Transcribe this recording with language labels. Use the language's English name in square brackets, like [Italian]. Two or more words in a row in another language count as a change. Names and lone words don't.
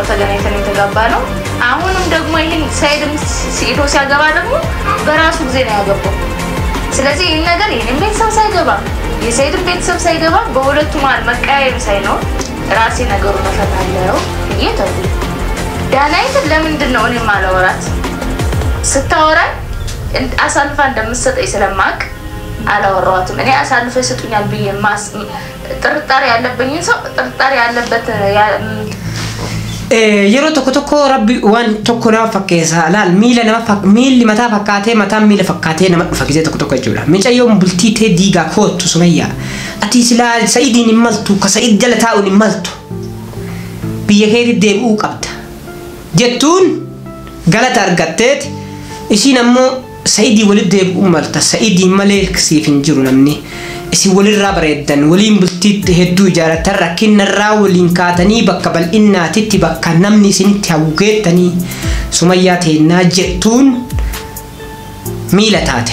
[Amharic] ተገናኝተን የተጋባ ነው። አሁንም ደግሞ ይሄን ሰይድም ሲዶ ሲያገባ ደግሞ በራሱ ጊዜ ነው ያገባው። ስለዚህ ይሄን ነገር ይሄን ቤተሰብ ሳይገባ የሰይድም ቤተሰብ ሳይገባ በሁለቱ ማል መቃየም ሳይኖር ራሴ ነገሩን እፈታለሁ ይተው ዳናይት ለምንድን ነው እኔ ማላወራት ስታወራ አሳልፋ እንደምትሰጠኝ ስለማቅ አላወራዋትም። እኔ አሳልፈ ይሰጡኛል ብዬ ጥርጣሬ ያለብኝ ሰው ጥርጣሬ ያለበት [Oromo] yeroo tokko rabbi waan tokko nama fakkeessa laal miilli mataa fakkaatee mataan miila fakkaatee nama dhufa gisee tokko jechuudha. Mucayyoon bultii tee diigaa kootu Sumayyaa ati silaa Sa'idiin hin maltu ka Sa'id jala taa'uun hin maltu biyya keetti deebi'uu qabda jettuun galata argatteet isiin ammoo Sa'idii walitti deebi'uu malta Sa'idiin malee siif hin jiru namni isi walirraa bareeddan waliin bultiitti hedduu ijaaratan rakkinarraa waliin kaatanii bakka bal'innaatitti bakka namni isinitti hawweettanii Sumayyaa teennaa jettuun miila taate.